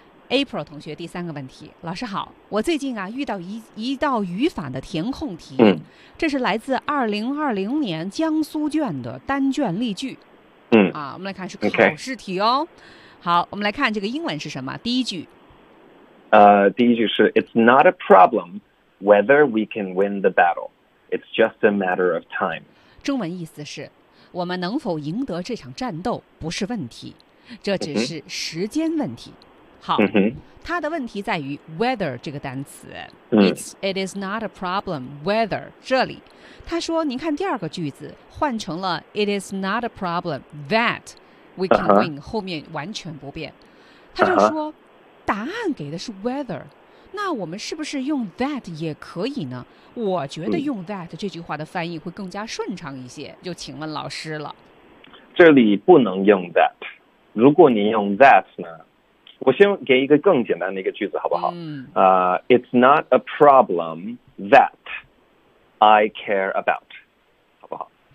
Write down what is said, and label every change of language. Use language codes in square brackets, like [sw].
[zh] April 同学第三个问题，老师好，我最近啊遇到一道语法的填空题，这是来自2020年江苏卷的单卷例句，嗯啊，我们来看是考试题哦。 [en] Okay. [zh] 好，我们来看这个英文是什么？第一句，第一句是 [en] "It's not a problem whether we can win the battle, it's just a matter of time." [zh] 中文意思是，我们能否赢得这场战斗不是问题，这只是时间问题。嗯好，他的问题在于 whether 这个单词、 [en] it is not a problem whether [zh] 这里，他说，您看第二个句子换成了 [en] it is not a problem that we can win、 [zh] 后面完全不变，他就说、答案给的是 whether， 那我们是不是用 that 也可以呢？我觉得用 that 这句话的翻译会更加顺畅一些，就请问老师了。这里不能用 that，如果你用 that 呢，我先给一个更简单的一个句子好不好？ [en] It's not a problem that I care about， [zh] 好不好？